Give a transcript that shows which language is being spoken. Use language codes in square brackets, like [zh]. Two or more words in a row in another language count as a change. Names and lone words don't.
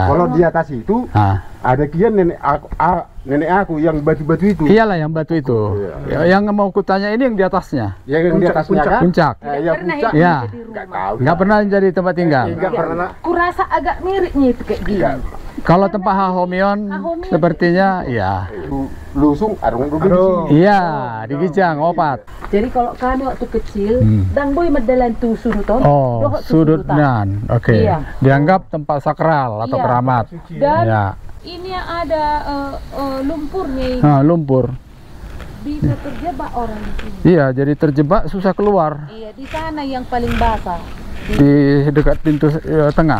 [id] kalau di atas itu ada kian nenek aku yang batu-batu itu. Iyalah yang batu itu. Yang mau kutanya ini yang di atasnya. Yang di atasnya kan? Puncak. Yang pernah puncak. itu Ya. jadi Nggak rumah. tahu. Nggak pernah jadi tempat tinggal. Nggak pernah. Kurasa agak miripnya itu kayak gini. Kalau tempat Hahomion Hahomion sepertinya ya. Lusung arung Iya, di Gijang opat. Jadi kalau kami waktu kecil, Hmm. [bbc] dang boy madalan tu suduton. [id] Oh, sudutnan. Oke. Iya. Dianggap tempat sakral atau Iya. keramat. Dan Ya. ini yang ada lumpurnya ini. Lumpur. Bisa terjebak orang di sini. Iya, jadi terjebak susah keluar. Iya, di sana yang paling basah. Di dekat pintu tengah.